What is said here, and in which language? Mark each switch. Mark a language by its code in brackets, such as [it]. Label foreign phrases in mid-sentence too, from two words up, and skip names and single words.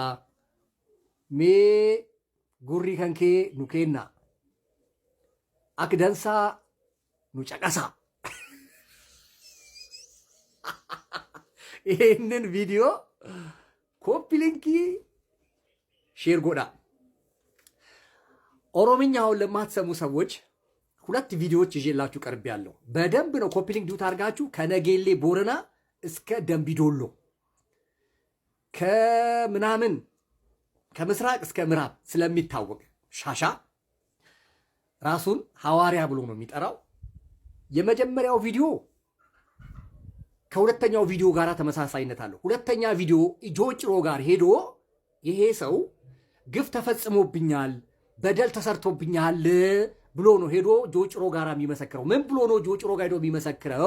[om] Mee gurri kan kee nu kenna. Akdansa nu caqasa. Innen [en] video copy linki share [om] goda. [am] ኦሮምኛውን ለማትሰሙ ሰዎች ሁለት ቪዲዮዎች ይዤላችሁ ቀርቤያለሁ። በደንብ ነው [en] copy link [am] ዲዩት አድርጋችሁ ከነጌሌ ቦረና እስከ ደምቢዶሎ ከምናምን ከምስራቅ እስከ ምዕራብ ስለሚታወቅ ሻሻ ራሱን ሐዋርያ ብሎ ነው የሚጠራው። የመጀመሪያው ቪዲዮ ከሁለተኛው ቪዲዮ ጋር ተመሳሳይነት አለው። ሁለተኛ ቪዲዮ ጆጭሮ ጋር ሄዶ ይሄ ሰው ግፍ ተፈጽሞብኛል፣ በደል ተሰርቶብኛል ብሎ ነው ሄዶ ጆጭሮ ጋር የሚመሰክረው። ምን ብሎ ነው ጆጭሮ ጋር ሄዶ የሚመሰክረው?